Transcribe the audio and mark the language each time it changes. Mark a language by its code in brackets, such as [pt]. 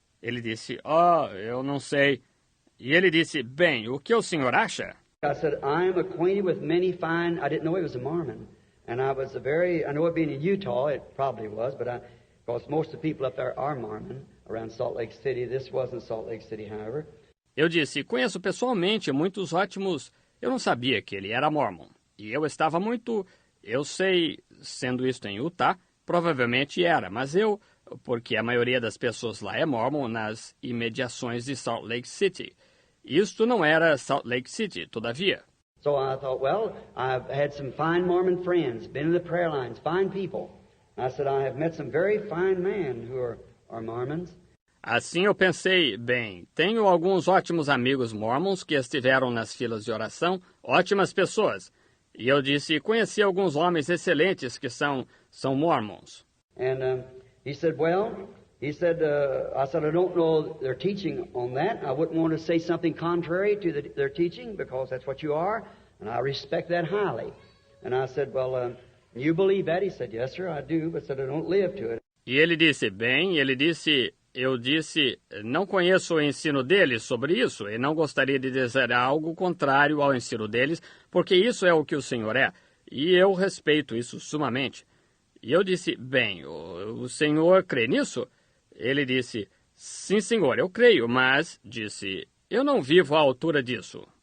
[pt] Ele disse, eu não sei. E ele disse, bem, o que o senhor acha? [en] I said, I am acquainted with many fine, I didn't know he was a Mormon. And I know it being in Utah, it probably was, because most of the people up there are Mormon around Salt Lake City. This wasn't Salt Lake City, however. [pt] Eu disse, conheço pessoalmente muitos ótimos. Eu não sabia que ele era mormon. E eu sei, sendo isto em Utah, provavelmente era, mas porque a maioria das pessoas lá é mormon nas imediações de Salt Lake City. Isto não era Salt Lake City, todavia. [en] So I thought, well, I've had some fine Mormon friends, been in the prayer lines, fine people. I said, I have met some very fine men who are Mormons. [pt] Assim eu pensei, bem, tenho alguns ótimos amigos mormons que estiveram nas filas de oração, ótimas pessoas. E eu disse, conheci alguns homens excelentes que são mormons. [en] And he said, I said, I don't know their teaching on that. I wouldn't want to say something contrary to their teaching because that's what you are, and I respect that highly. And I said, well, you believe that? He said, yes, sir, I do, but said I don't live to it. [pt] E ele disse, eu disse, não conheço o ensino deles sobre isso e não gostaria de dizer algo contrário ao ensino deles, porque isso é o que o Senhor é, e eu respeito isso sumamente. E eu disse, bem, o Senhor crê nisso? Ele disse, sim, senhor, eu creio, mas, disse, eu não vivo à altura disso.